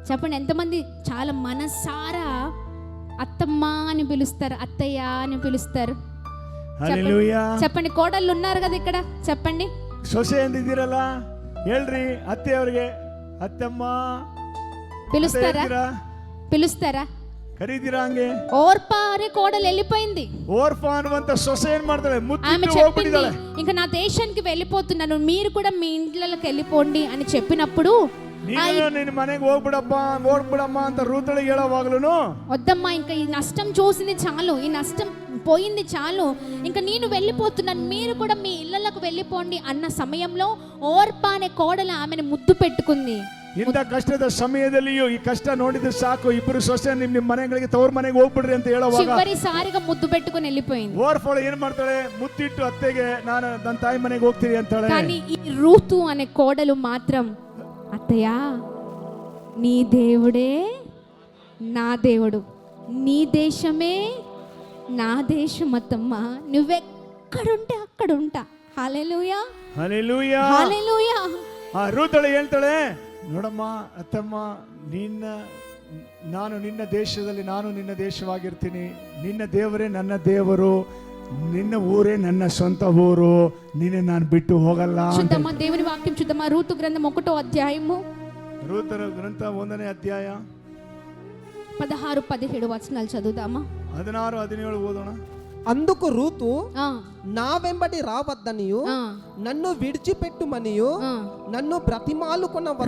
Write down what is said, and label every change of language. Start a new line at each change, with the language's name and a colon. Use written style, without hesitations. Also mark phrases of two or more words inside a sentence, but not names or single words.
Telugu: చెప్పండి, ఎంతమంది చాలా మనసారా అత్తమ్మ అని పిలుస్తారు, అత్తయ్య అని పిలుస్తారు? హల్లెలూయా. చెప్పండి, కోడళ్ళు ఉన్నారు కదా ఇక్కడ, చెప్పండి.
Kannada: ಸೊಸೆ ಎಂದಿದ್ದೀರಲ್ಲ ಹೇಳ್ರಿ, ಅತ್ತೆ ಅವ್ರಿಗೆ ಅತ್ತಮ್ಮ
Telugu: పిలుస్తారా
Kannada: ಕರೀತೀರಾ? ಹಂಗೆ
Telugu: ఓర్పా అనే కోడలు వెళ్ళిపోయింది.
Kannada: ఓర్ఫా ಅನ್ನುವಂತ సొసೆ ఏం ಮಾಡ್ತಾಳೆ?
Telugu: ఆమె చెప్పింది, ఇంకా నా దేశానికి వెళ్ళిపోతున్నాను, మీరు కూడా మీ ఇంట్లోకి వెళ్ళిపోండి అని చెప్పినప్పుడు,
Kannada: నేను ಮನೆಗೆ ಹೋಗ್ಬಿಡಮ್ಮ ಅಂತ ರೂತಳಿಗೆ ಹೇಳೋವಾಗ್ಲೂ,
Telugu: వద్దమ్మా, ఇంకా ఈ నష్టం చూసింది చాలు, ఈ నష్టం పోయింది చాలు, ఇంకా నేను వెళ్ళిపోతున్నాను, మీరు కూడా మీ ఇళ్ళకు వెళ్ళిపోండి అన్న సమయంలో ఓర్పా అనే కోడలు ఆమెను ముద్దు పెట్టుకుంది.
Kannada: ಇಂಥ ಕಷ್ಟದ ಸಮಯದಲ್ಲಿಯೂ ಈ ಕಷ್ಟ ನೋಡಿದ್ರೆ ಸಾಕು, ಇಬ್ಬರು ಸೊಸೆ ನಿಮ್ಮ ಮನೆಗಳಿಗೆ ತವ್ರ ಮನೆಗೆ ಹೋಗ್ಬಿಡ್ರಿ ಅಂತ ಹೇಳುವಾಗ
Telugu: ಚಿವರಿಸಾರಿగా ಮುದ್ದು పెట్టుకొని వెళ్ళిపోయింది.
Kannada: ಓರ್ಫೋಳು ಏನ್ ಮಾಡ್ತಾಳೆ? ಮುತ್ತಿಟ್ಟು ಅತ್ತೆಗೆ ನಾನು ನನ್ನ ತಾಯಿ ಮನೆಗೆ ಹೋಗ್ತೀನಿ ಅಂತಾಳೆ.
Telugu: కానీ ఈ రూతు అనే కోడలు మాత్రం, అత్తయ్య నీ దేవుడే నా దేవుడు, నీ దేశమే నా దేశం, అత్తమ్మ నువ్వెక్కడుంటే అక్కడ ఉంటా. హల్లెలూయా, హల్లెలూయా, హల్లెలూయా.
Kannada: ಆ ರೂತಳು ಹೇಳ್ತಾಳೆ, ನೋಡಮ್ಮ ಅತ್ತಮ್ಮ, ನಾನು ನಿನ್ನ ದೇಶದಲ್ಲಿ ನಾನು ನಿನ್ನ ದೇಶವಾಗಿರ್ತೀನಿ, ನಿನ್ನ ದೇವರೇ ನನ್ನ ದೇವರು, ನಿನ್ನ ಊರೇ ನನ್ನ ಸ್ವಂತ ಊರು, ನಿನ್ನ ನಾನು ಬಿಟ್ಟು ಹೋಗಲ್ಲ.
Telugu: చూద్దామా దేవుని వాక్యం చూద్దామా? రూతు గ్రంథం 1వ అధ్యాయము,
Kannada: ರೂತು ಗ್ರಂಥ 1ನೇ ಅಧ್ಯಾಯ
Telugu: 16-17 వచనాలు చదువుదామా?
Kannada: 16-17 ఓదోಣ.
Telugu: అందుకు రూతు, నా వెంబడి రావద్దనియు నన్ను విడిచిపెట్టుమనియు నన్ను బ్రతిమాలుకొనవద్దు.